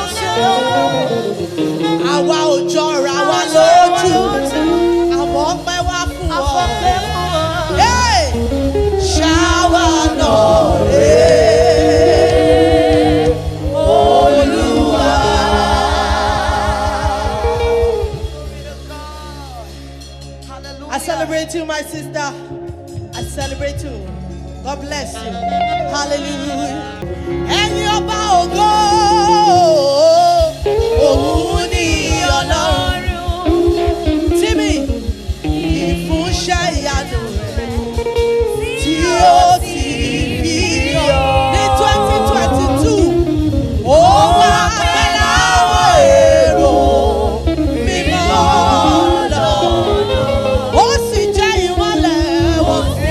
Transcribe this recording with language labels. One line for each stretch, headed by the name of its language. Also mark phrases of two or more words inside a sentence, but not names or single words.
Yoruba: Àwa ò jọra wa lójú, àmọ́ pẹ́ wá fún ọ. Ṣáwa náà Olúwa.
English: I celebrate you, my sister. I celebrate you. God bless you. Hallelujah.
Yoruba: Ẹni ọba ògo, òun ni Ọlọ́run. Tímì, ìfúnṣẹ́ ìyanu rẹ̀ tí ó ti fi hàn ní 2022. Ó wá pẹ̀lú àwọn èrò mímọ́ lọ. Ó sì jẹ́ ìmọ́lẹ̀ wọn.